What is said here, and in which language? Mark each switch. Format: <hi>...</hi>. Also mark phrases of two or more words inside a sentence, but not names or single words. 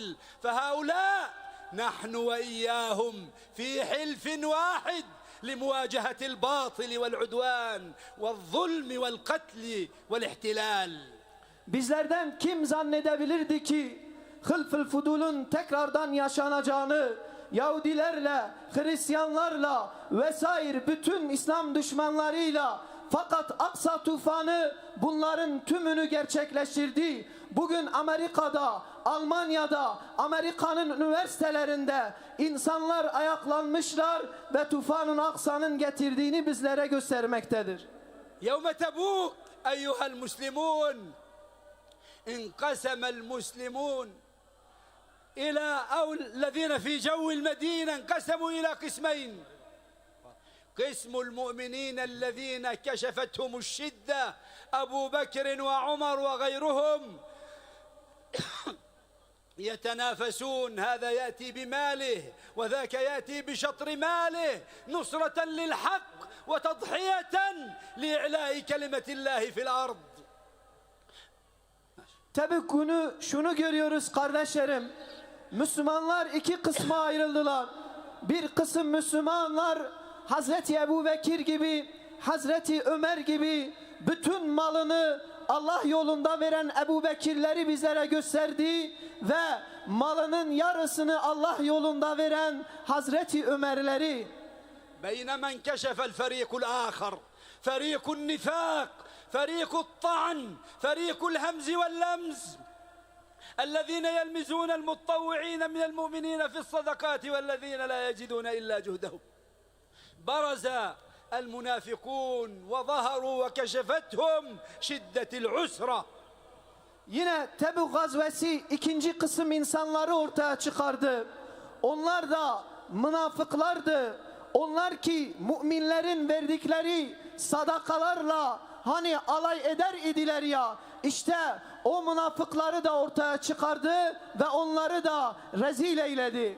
<ar>فهؤلاء نحن وإياهم في حلف واحد لمواجهة الباطل والعدوان والظلم والقتل والاحتلال.</ar> <tr>Bizlerden kim zannedebilirdi ki Hılful Fudul'un tekrardan yaşanacağını, Yahudilerle, Hristiyanlarla vesaire bütün İslam düşmanlarıyla, fakat Aksa tufanı bunların tümünü gerçekleştirdi. Bugün Amerika'da, Almanya'da, Amerika'nın üniversitelerinde insanlar ayaklanmışlar ve tufanın Aksa'nın getirdiğini bizlere göstermektedir.</tr> <ar>يوم تبوك أيها المسلمون انقسم المسلمون إلى أو الذين في جو المدينة انقسموا إلى قسمين. قسم المؤمنين الذين كشفتهم الشدة أبو بكر وعمر وغيرهم يتنافسون، هذا يأتي بماله وذاك يأتي بشطر ماله نصرة للحق وتضحية لإعلاء كلمة الله في الأرض.</ar> <tr>Tabi şunu görüyoruz kardeşlerim. Müslümanlar iki kısma ayrıldılar. Bir kısım Müslümanlar Hazreti Ebu Bekir gibi, Hazreti Ömer gibi bütün malını Allah yolunda veren Ebu Bekirleri bizlere gösterdi ve malının yarısını Allah yolunda veren Hazreti Ömerleri.</tr> <ar>بينما انكشف الفريق الآخر فريق النفاق فريق الطعن فريق الهمز واللمز الذين يلمزون المتطوعين من المؤمنين في الصدقات والذين لا يجدون إلا جهدهم. برز المنافقون وظهروا وكشفتهم شدة العسرة.</ar> <tr>Yine Tebük gazvesi ikinci kısım insanları ortaya çıkardı. Onlar da münafıklardı. Onlar ki müminlerin verdikleri sadakalarla hani alay eder idiler ya. İşte o münafıkları da ortaya çıkardı ve onları da rezil eyledi.</tr>